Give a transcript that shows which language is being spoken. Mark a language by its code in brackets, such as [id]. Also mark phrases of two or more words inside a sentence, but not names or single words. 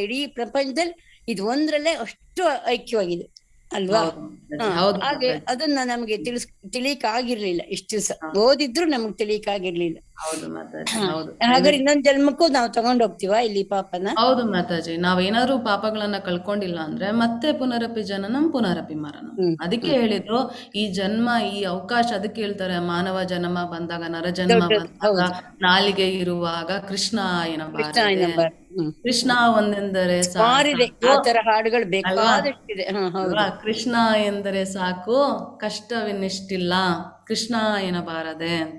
[kn] ಇಡೀ ಪ್ರಪಂಚದಲ್ಲಿ ಇದು ಒಂದ್ರಲ್ಲೇ ಅಷ್ಟು ಐಕ್ಯವಾಗಿದೆ ಅಲ್ವಾ. ಹಾಗೆ ಅದನ್ನ ನಮ್ಗೆ ತಿಳಿಯಕ್ ಆಗಿರ್ಲಿಲ್ಲ. ಇಷ್ಟು ದಿವಸ ಓದಿದ್ರು ನಮ್ಗೆ ತಿಳಿಯಕ್ ಆಗಿರ್ಲಿಲ್ಲ. ಹಾಗಾದ್ರೆ ಇನ್ನೊಂದ್ ಜನ್ಮಕ್ಕೂ ನಾವು ತಗೊಂಡ್ ಹೋಗ್ತೀವ ಇಲ್ಲಿ ಪಾಪನ? ಹೌದು ಮಾತಾಜಿ, ನಾವೇನಾದ್ರೂ ಪಾಪಗಳನ್ನ ಕಳ್ಕೊಂಡಿಲ್ಲ ಅಂದ್ರೆ ಮತ್ತೆ [sa] ಪುನರಪಿ ಜನನಂ ಪುನರಪಿ ಮರಣಂ. [kn] ಅದಕ್ಕೆ ಹೇಳಿದ್ರು ಈ ಜನ್ಮ, ಈ ಅವಕಾಶ, ಅದಕ್ಕೆ ಹೇಳ್ತಾರೆ ಮಾನವ ಜನ್ಮ ಬಂದಾಗ, ನರ ಜನ್ಮ ಬಂದಾಗ, ನಾಲಿಗೆ ಇರುವಾಗ ಕೃಷ್ಣ ಏನಬಾರದೆ, ಕೃಷ್ಣ ಒಂದೆಂದರೆ ಹಾಡುಗಳು ಬೇಕಾದಷ್ಟಿದೆ. ಕೃಷ್ಣ ಎಂದರೆ ಸಾಕು, ಕಷ್ಟವೆನ್ನಿಷ್ಟಿಲ್ಲ, ಕೃಷ್ಣ ಏನಬಾರದೆ ಅಂತ.